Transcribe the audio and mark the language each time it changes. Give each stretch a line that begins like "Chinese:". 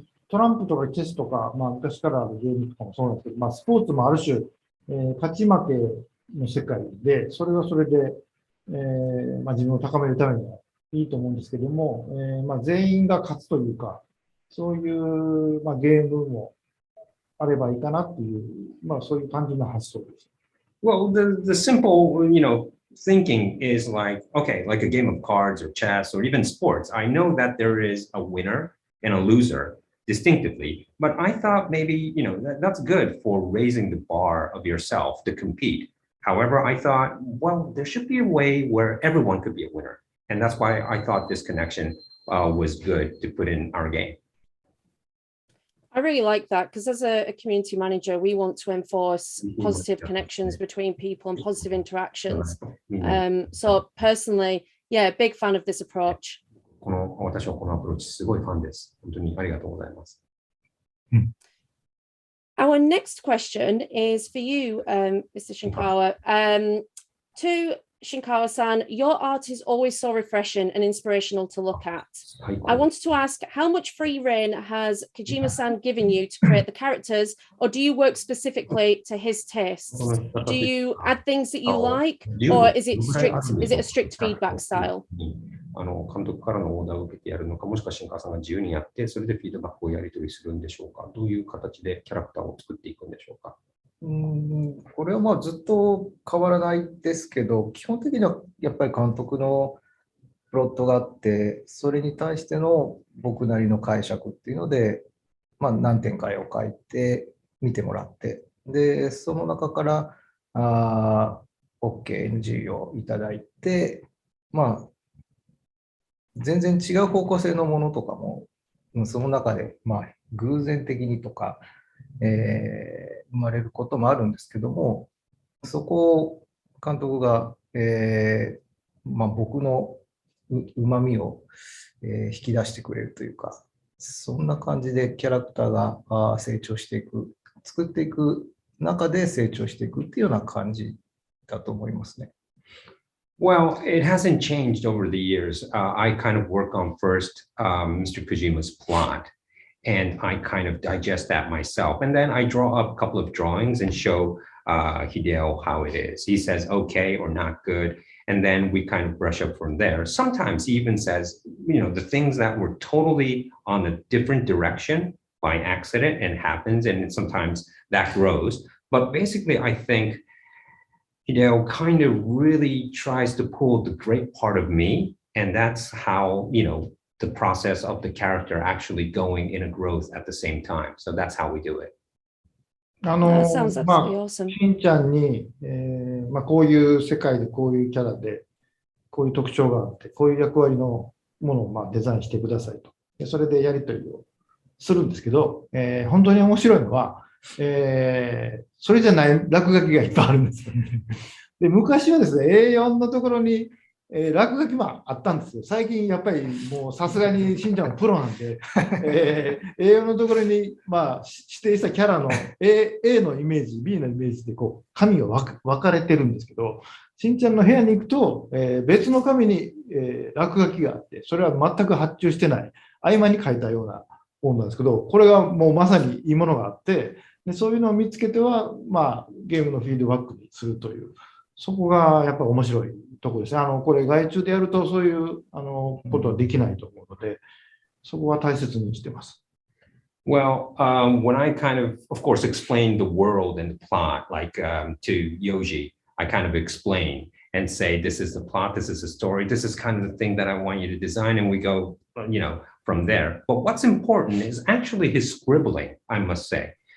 Japanese: トランプとかチェスとか、昔からあるゲームとかもそうなんですけど、スポーツもある種、勝ち負けの世界で、それはそれで、自分を高めるためにはいいと思うんですけども、全員が勝つというか、そういう、ゲームもあればいいかなっていう、そういう単純な発想です。
English: Well, the simple, thinking is like, okay, like a game of cards or chess or even sports. I know that there is a winner and a loser distinctively, but I thought maybe, that's good for raising the bar of yourself to compete. However, I thought, well, there should be a way where everyone could be a winner. And that's why I thought this connection was good to put in our game. I really like that because as a community manager, we want to enforce positive connections between people and positive interactions. So personally, yeah, big fan of this approach.
Japanese: 私はこのアプローチすごいファンです。本当にありがとうございます。
English: Our next question is for you, Mr. Shinkawa. To Shinkawa-san, your art is always so refreshing and inspirational to look at. I wanted to ask, how much free rein has Kojima-san given you to create the characters, or do you work specifically to his tastes? Do you add things that you like, or is it a strict feedback style?
Japanese: 監督からのオーダーを受けてやるのか、もしくは新川さんが自由にやって、それでフィードバックをやり取りするんでしょうか。どういう形でキャラクターを作っていくんでしょうか。これはずっと変わらないですけど、基本的にはやっぱり監督のプロットがあって、それに対しての僕なりの解釈っていうので、何点か絵を描いて見てもらって、で、その中からOK、NG をいただいて、全然違う方向性のものとかも、その中で、偶然的にとか、生まれることもあるんですけども、そこを監督が、僕のうまみを、引き出してくれるというか、そんな感じでキャラクターが成長していく、作っていく中で成長していくっていうような感じだと思いますね。
English: Well, it hasn't changed over the years. I kind of work on first Mr. Kojima's plot, and I kind of digest that myself. And then I draw up a couple of drawings and show Hideo how it is. He says, okay or not good. And then we kind of brush up from there. Sometimes he even says, the things that were totally on a different direction by accident and happens. And sometimes that grows. But basically, I think Hideo kind of really tries to pull the great part of me. And that's how, the process of the character actually going in a growth at the same time. So that's how we do it. That sounds absolutely awesome.
Japanese: しんちゃんに、こういう世界でこういうキャラで、こういう特徴があって、こういう役割のものをデザインしてくださいと。それでやり取りをするんですけど、本当に面白いのは、それじゃない落書きがいっぱいあるんですよね。で、昔はですね、A4 のところに、落書きもあったんですよ。最近やっぱりもうさすがにしんちゃんのプロなんで、A4 のところに、指定したキャラの A のイメージ、B のイメージで紙が分かれてるんですけど、しんちゃんの部屋に行くと、別の紙に、落書きがあって、それは全く発注してない、合間に書いたような本なんですけど、これがもうまさにいいものがあって、でそういうのを見つけては、ゲームのフィードバックにするという、そこがやっぱり面白いところですね。これ外注でやるとそういうことはできないと思うので、そこは大切にしてます。
English: Well, when I kind of course, explain the world and the plot, like to Yoji, I kind of explain and say, this is the plot, this is the story, this is kind of the thing that I want you to design, and we go, from there. But what's important is actually his scribbling, I must say.